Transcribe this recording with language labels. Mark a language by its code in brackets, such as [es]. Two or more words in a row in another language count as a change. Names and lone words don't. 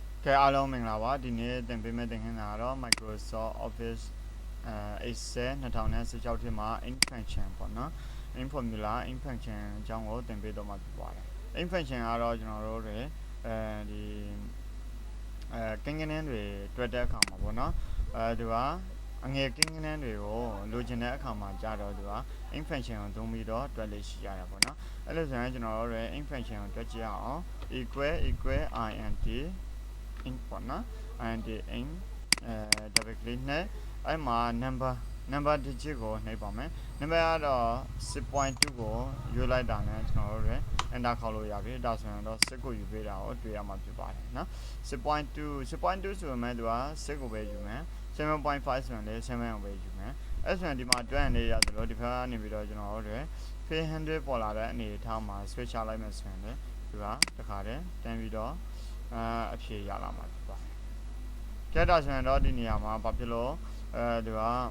[my] အားလုံးမင်္ဂလာပါဒီနေ့သင်ပေးမယ့်သင်ခန်းစာကတော့ Microsoft Office Excel 2016ထဲမှာ [en] in function [my] ပေါ့နော် [en] in formula in function [my] အကြောင်းကိုသင်ပေးတော့မှာဖြစ်ပါတယ် [en] in function [my] ကတော့ကျွန်တော်တို့တွေဒီကိန်းဂဏန်းတွေတွက်တဲ့အခါမှာပေါ့ နော်သူကအငယ်ကိန်းဂဏန်းတွေကိုလိုချင်တဲ့အခါမှာကြာတော့သူက [en] in function [my] ကိုသုံးပြီးတော့တွက်လို့ရှိရတာပေါ့နော်အဲ့လိုဆိုရင်ကျွန်တော်တို့တွေ [en] in function [my] ကိုတွက်ကြည့်အောင် equal [en] int in [my] ပေါ့နော် [en] int in double click [my] နဲ့အဲ့မှာ [en] number digit [my] ကိုနှိပ်ပါမယ် number ကတော့ 6.2 ကိုယူလိုက်တာနဲ့ကျွန်တော်တို့တွေ enter ခေါက်လို့ရပြီဒါဆိုရင်တော့6ကိုယူပေးတာကိုတွေ့ရမှာဖြစ်ပါတယ်နော် 6.2 ဆိုရင်မှသူက6ကိုပဲယူမယ် 7.5 ဆိုရင်လည်း7ကိုပဲယူမယ်အဲ့ဆိုရင်ဒီမှာတွက်နေရသလိုဒီဘက်ကနေပြီးတော့ကျွန်တော်တို့တွေ 300 ပေါ်လာတဲ့အနေထားမှာ switch ချလိုက်မယ်ဆိုရင်လည်းသူကတခါတည်းတန်းပြီးတော့အဖြေရလာမှာဖြစ်ပါတယ်။ကြက်တာဆိုရင်တော့ဒီနေရာမှာဘာဖြစ်လို့သူက